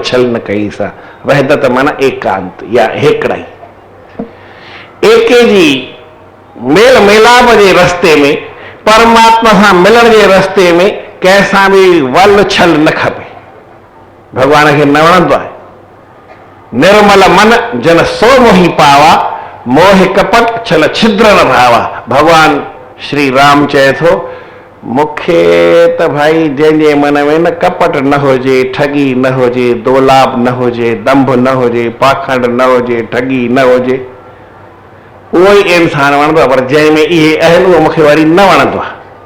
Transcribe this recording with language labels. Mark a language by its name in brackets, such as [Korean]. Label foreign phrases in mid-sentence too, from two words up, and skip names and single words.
[Sindhi] छल न कई सां वहदत माना एकांत या हिकिड़ाई एके जी मेल मिलाप जे रस्ते में परमात्मा सां मिलण जे रस्ते में कंहिंसां बि वल छल न खपे भॻवान खे न वणंदो आहे [Awadhi] निर्मल मन जन सो मोही पावा मोह कपट छल छिद्र न भावा [Sindhi] भॻवान श्री राम चए थो मूंखे त भाई जंहिंजे मन में न कपट न हुजे ठगी न हुजे दोलाप न हुजे दंभ न हुजे पाखंड न हुजे ठगी न हुजे उहो ई इंसान वणंदो आहे पर जंहिंमें इहे आहिनि उहो मूंखे वरी न वणंदो आहे